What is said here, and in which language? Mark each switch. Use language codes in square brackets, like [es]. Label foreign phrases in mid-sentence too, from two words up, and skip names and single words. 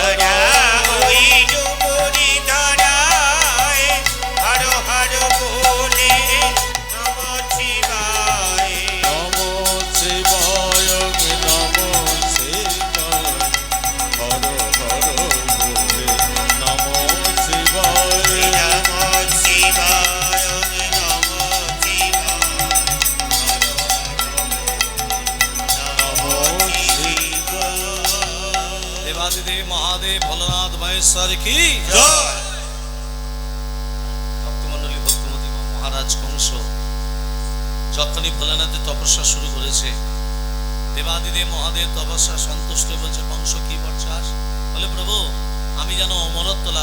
[sa] नमो शिवाय नमो शिवाय [hi] हर हर बोले [sa] नमो शिवाय [hi] देवादिदेव महादेव भोलानाथ महेश्वर की जय [bn] ভক্তমণ্ডলী ভক্তমতী মহারাজ কংস যখনই ভোলানাথের তপস্যা শুরু করেছে দেবাদিদেব মহাদেব তপস্যা সন্তুষ্ট বলছে কংস কি বলছাস বলে প্রভু আমি যেন অমরত্ব লাভ